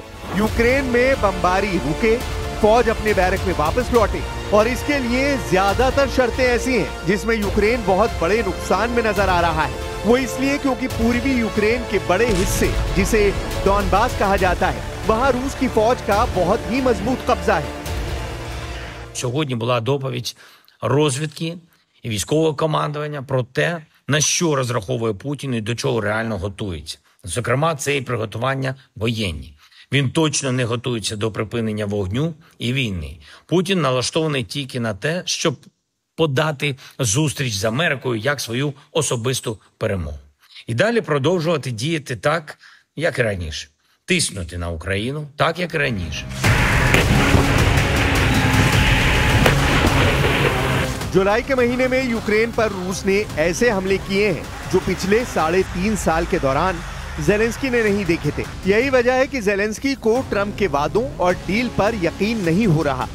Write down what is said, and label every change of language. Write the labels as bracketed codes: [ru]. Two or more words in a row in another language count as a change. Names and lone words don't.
[hi] यूक्रेन में बमबारी रुके, फौज अपने बैरक में वापस लौटे और इसके लिए ज्यादातर शर्तें ऐसी हैं जिसमें यूक्रेन बहुत बड़े नुकसान में नजर आ रहा है। वो इसलिए क्योंकि पूर्वी यूक्रेन के बड़े हिस्से, जिसे डॉनबास कहा जाता है, वहाँ रूस की फौज का बहुत ही मजबूत कब्जा है। [uk] Сьогодні була доповідь розвідки і військового командування про те, на що розраховує Путін і до чого реально готується. Зокрема, це і приготування воєнні. Він точно не готується до припинення вогню і війни. Путін налаштований тільки на те, щоб подати зустріч з Америкою як свою особисту перемогу. І далі продовжувати діяти так, як і раніше. Тиснути на Україну так, як і раніше. [hi] जुलाई के महीने में यूक्रेन पर रूस ने ऐसे हमले किए हैं जो पिछले 3.5 साल के दौरान ज़ेलेंस्की ने नहीं देखे थे। यही वजह है कि ज़ेलेंस्की को ट्रंप के वादों और डील पर यकीन नहीं हो रहा।